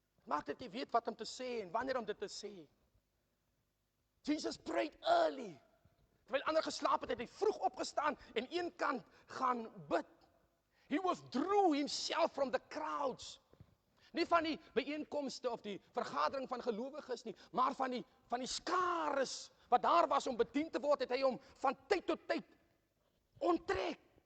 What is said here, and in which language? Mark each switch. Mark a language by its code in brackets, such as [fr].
[af] Maak dit jy weet wat om te sê en wanneer om dit te sê. [en] Jesus prayed early. [af] Terwyl ander geslaap het, het hy vroeg opgestaan en een kant gaan bid. [en] He withdrew himself from the crowds. [af] Nie van die byeenkomste of die vergadering van gelowiges nie, maar van die skares wat daar was om bedien te word, het hy hom van tyd tot tyd onttrek.